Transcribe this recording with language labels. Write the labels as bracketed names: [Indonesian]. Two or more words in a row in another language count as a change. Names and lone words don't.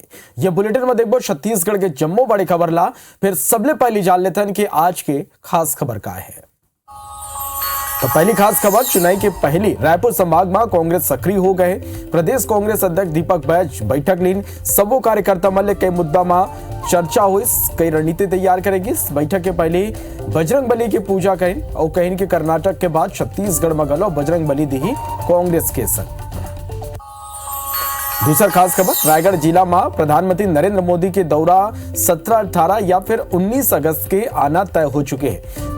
[Chhattisgarhi] ये बुलेटिन में देखबो छत्तीसगढ़ के जम्मो बड़े खबर ला। फिर सबले पहली जान लेते हैं कि आज के खास खबर का है। तो पहली खास खबर, चुनाई के पहली रायपुर संभाग में कांग्रेस सक्रिय हो गए। प्रदेश कांग्रेस अध्यक्ष दीपक बैज बैठक लीन। सबो कार्यकर्ता मल्ले कई मुद्दा में चर्चा हुई, कई रणनीति तैयार करेगी। इस बैठक के पहले बजरंग बली की पूजा करें और कहीं के कर्नाटक के बाद छत्तीसगढ़ में गलो बजरंग बली दी कांग्रेस के संग। दूसरा खास खबर, रायगढ़ जिला में प्रधानमंत्री नरेंद्र मोदी के दौरा 17, 18 या फिर 19 अगस्त के आना तय हो चुके हैं।